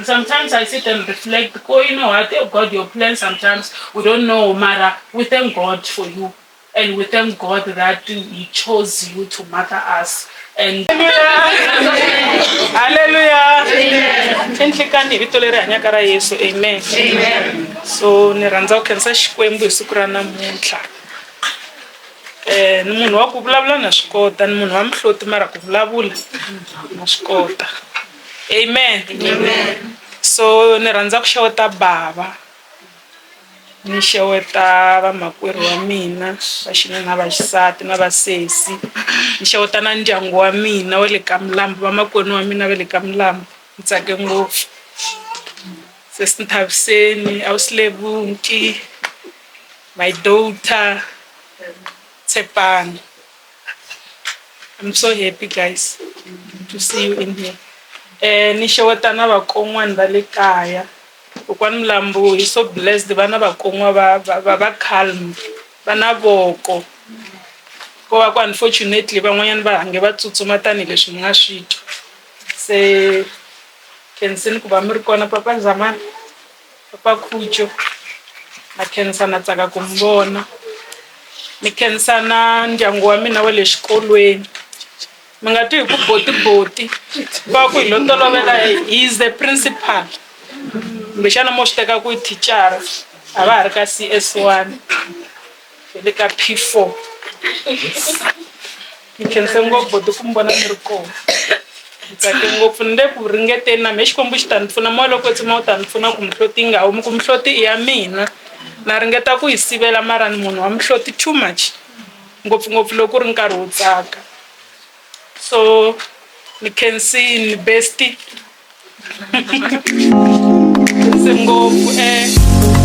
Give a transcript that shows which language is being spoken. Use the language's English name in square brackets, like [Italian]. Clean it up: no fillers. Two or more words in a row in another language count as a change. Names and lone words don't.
[English] Sometimes I sit and reflect, oh, you know what, God, your plan sometimes we don't know, Mara. We thank God for you. And we thank God that He chose you to matter us. And Hallelujah. Amen. Amen. So, [Tsonga] Niranza Kensa Shkwembu Sukrana Muncha. Ni munhu wa ku vulavula na swi kota ni munhu wa mihloti mara ku vulavula na swi kota. Amen. Amen. So ni rhandza ku xeweta bava ni xeweta vamakwerhu wa mina va xinuna na va xisati na vasesi ni xeweta na ndyangu wa mina wa le ka Milambu vamakwenu wa mina va le ka Milambu ni tsake ngopfu sesi Nthaviseni Awusilebunti [English] my daughter [Tsonga] Tsepani. [English] I'm so happy, guys, to see you in here. [Tsonga] Ni xeweta na vakon'wana va le kaya. [English] Kokwani Mlambo is so blessed. [Tsonga] Vana vakon'wa va calm, vana voko. Ko va ku unfortunately van'wanyana va hange va tsutsuma tanihileswi mi nga swi twa. Se khenseni ku va mi ri kona Papa Zamani, Papa Khucho, na khensa na tsaka ku mi vona. Ni khensa na ndyangu wa mina wa le xikolweni mi nga twi hi ku boti va ku hi lo tolovela [English] he is the principal [Tsonga] kumbexana mo swi teka ku i thicara a va ha ri ka CS1 hi le ka P4 ni khense ngopfu boti ku mi vona mi ri kona ni tsake ngopfu ni le ku ringeteni na me Xikwembu xi ta ni pfuna mo loko tsima u ta ni pfuna ku mihloti yi nga humi ku mihloti i ya mina na ringeta ku yi sivela mara ni munhu wa mihloti [English] too much [Tsonga] ngopfungopfu loko ri nkarhi wo tsaka so ni khensini besti ngopfu